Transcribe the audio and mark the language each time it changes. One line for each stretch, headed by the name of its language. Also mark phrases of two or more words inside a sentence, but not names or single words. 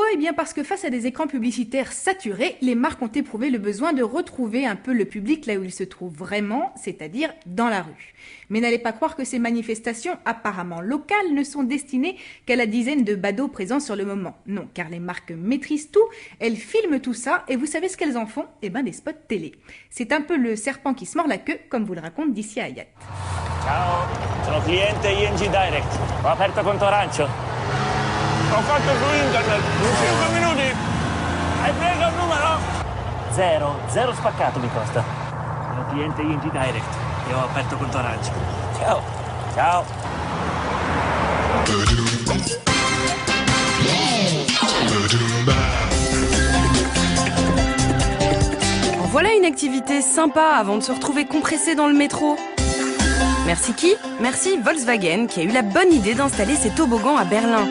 French: Eh bien parce que face à des écrans publicitaires saturés, les marques ont éprouvé le besoin de retrouver un peu le public là où il se trouve vraiment, c'est-à-dire dans la rue. Mais n'allez pas croire que ces manifestations apparemment locales ne sont destinées qu'à la dizaine de badauds présents sur le moment. Non, car les marques maîtrisent tout, elles filment tout ça, et vous savez ce qu'elles en font ? Eh ben des spots télé. C'est un peu le serpent qui se mord la queue, comme vous le raconte Diccia Hayat.
Italian: Ciao, sono cliente ING Direct. Ho aperto conto arancio. Ho fatto su internet, in 5 minuti. Hai preso il numero? Zero spaccato mi costa. Sono cliente ING Direct e ho aperto conto arancio. Ciao. Ciao.
French: Voilà une activité sympa avant de se retrouver compressé dans le métro. Merci qui ? Merci Volkswagen qui a eu la bonne idée d'installer ces toboggans à Berlin.